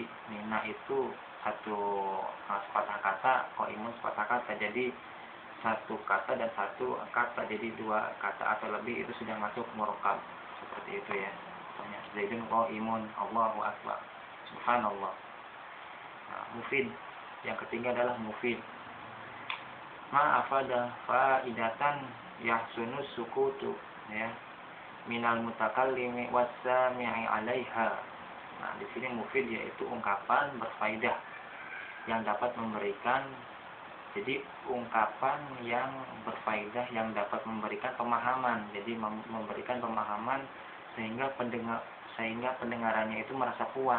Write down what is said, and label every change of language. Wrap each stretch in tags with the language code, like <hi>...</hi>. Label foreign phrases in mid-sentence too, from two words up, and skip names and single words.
<id>Nina itu satu sepatah kata, qa'imun sepatah kata. Jadi satu kata dan satu kata, jadi dua kata atau lebih itu sudah masuk murakkab. Seperti itu ya. Contohnya</id> <ar>زيد قائم، الله أكبر، سبحان الله.</ar> <id>Nah, mufid. Yang ketiga adalah mufid.</id> <ar>ما أفاد فائدة يحسن السكوت، ya، من المتكلم والسامع عليها.</ar> <id>Nah, di sini mufid yaitu ungkapan berfaedah yang dapat memberikan. Jadi ungkapan yang berfaedah yang dapat memberikan pemahaman. Jadi memberikan pemahaman sehingga pendengarannya itu merasa puas.</id>